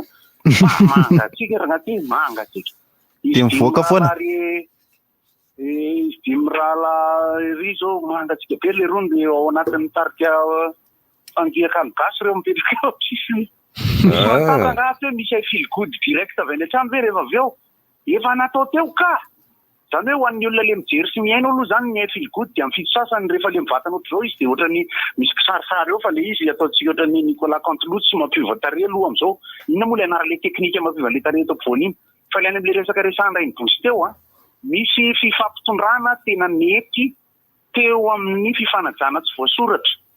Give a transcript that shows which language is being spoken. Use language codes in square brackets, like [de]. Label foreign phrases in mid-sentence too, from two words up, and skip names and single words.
[mg] Mangatsika ragnaty mangatsika. De mivoaka foana. Dimrala ry zao mangatsika be le rony de ao anatin'ny tarika fangiakany gasy reo mipetraka eo sisiny. Raha hoe misy [en] feel good [mg] direct avy any an-trano ve rehefa avy eo efa natao teo ka zany hoe ho an'ny olona le mijery sy miaino aloha zany ny [en] feel good [mg] dia amin'ny fito sasany rehefa le mivatana ohatr'izao izy de ohatrany misy kisarisary eo fa le izy ataontsika ohatrany Nicolas Canteloup sy mampiova tarehy aloha am'izao inona moa le anarale teknika mampiova le tarehy eto ampovoany iny fa le any amin'le resaka resahana iny bosy teo misy fifampitondrana tena mety teo amin'ny fifanajana tsy voasoratra.